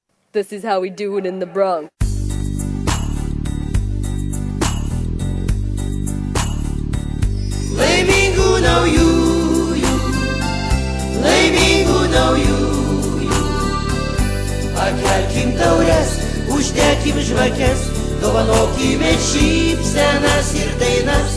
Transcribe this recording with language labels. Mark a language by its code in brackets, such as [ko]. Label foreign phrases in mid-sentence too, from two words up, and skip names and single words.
[en] This is how we do it in the Bronx. [lt] Laimingų naujųjų, laimingų naujųjų. Pakelkim taures, uždekim žvakes, dovanokime šypsenas ir dainas.